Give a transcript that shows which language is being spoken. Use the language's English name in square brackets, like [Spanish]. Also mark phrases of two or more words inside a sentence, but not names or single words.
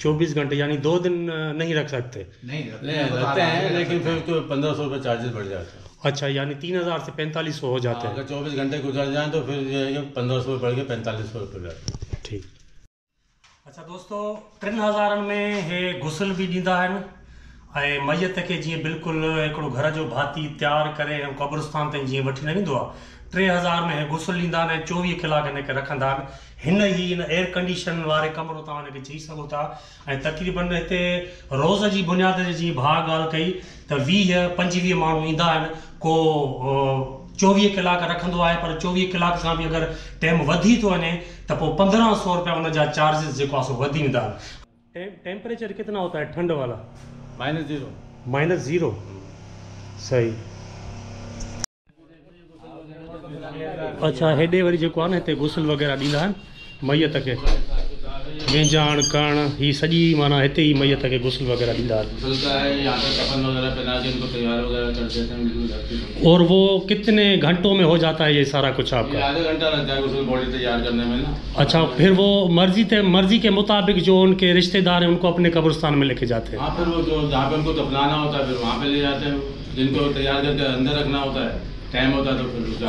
[Hindi] 24 घंटे यानी 2 दिन नहीं रख सकते? नहीं रखते हैं, लेकिन फिर तो 1500 रुपये चार्जेस बढ़ जाते हैं। अच्छा, यानी 3000 से 4500 हो जाते हैं। अगर 24 घंटे गुजर जाएँ तो फिर ये 1500 रुपये बढ़ के 4500 रुपये जाते हैं। ठीक। [Sindhi] अच्छा दोस्तों, 3000 में हे गुस्ल भी ॾींदा आहिनि ऐं मैयत खे जीअं बिल्कुलु हिकिड़ो घर जो भाती तयारु करे ऐं क़ब्रिस्तान ताईं जीअं वठी न वेंदो आहे, 3000 में हे गुस्ल ॾींदा आहिनि ऐं 24 कलाक हिनखे रखंदा आहिनि। हिन [English] air condition [Sindhi] वारे कमरो तव्हां हिनखे चई सघो था। ऐं तक़रीबन हिते रोज़ जी बुनियाद ते जी भाउ ॻाल्हि कई त 20-25 माण्हू ईंदा आहिनि, को 24 कलाक रखंदो आहे, पर 24 कलाक खां बि अगरि टाइम वधी थो वञे त पोइ 1500 रुपया उन जा चार्जिस जेको आहे सो वधी वेंदा आहिनि। [Hindi] टेम्परेचर कितना होता है ठंड वाला? -0। सही। अच्छा, [Sindhi] हेॾे वरी जेको आहे न हिते गुस्ल वग़ैरह ॾींदा आहिनि मैयत खे। वेंजाण करण ही सॼी माना हिते ही मैयत खे गुस्ल वग़ैरह ॾींदा आहिनि। [Hindi] गुस्ल का है, यहाँ पे कफन वगैरह पहना के इनको तैयार वगैरह कर देते हैं बिल्कुल धरती। और वो कितने घंटों में हो जाता है ये सारा कुछ ये आपका? आधा घंटा लगता है गुस्ल बॉडी तैयार करने में ना। अच्छा, फिर वो मर्जी के मुताबिक जो उनके रिश्तेदार हैं उनको अपने कब्रिस्तान में लेके जाते हैं। हाँ, फिर वो जो जहाँ पे उनको दफनाना होता है फिर वहाँ पे ले जाते हैं, जिनको तैयार करके अंदर रखना होता है, टाइम होता है तो फिर।